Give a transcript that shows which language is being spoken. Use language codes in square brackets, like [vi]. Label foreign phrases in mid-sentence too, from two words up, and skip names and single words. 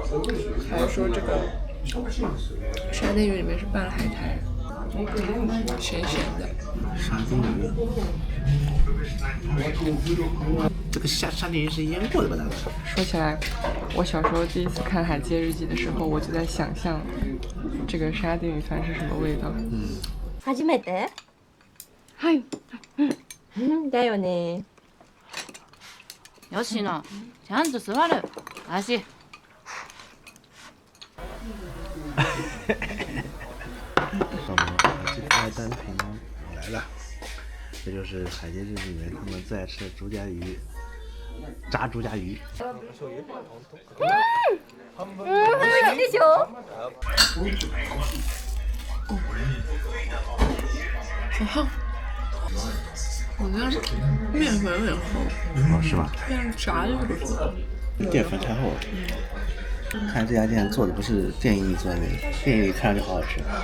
[zh] 它下面的米饭，还说这个沙丁鱼里面是拌了海苔，咸咸的。沙丁鱼，这个沙丁鱼是腌过的吧？大概。说起来，我小时候第一次看《海街日记》的时候，我就在想象这个沙丁鱼饭是什么味道。 [ja] 初めて？はい。だよね。吉野、ちゃんと座る。足。 [zh] 这块单品来了，这就是《海街日记》里面他们最爱吃的竹荚鱼，炸竹荚鱼。 [ja] 美味しいでしょ？ [zh] 好，我觉得面粉有点厚，哦，是吗？但是炸的不错。淀粉太厚了。看这家店做的不是电影里做的那个，电影里看上去好好吃。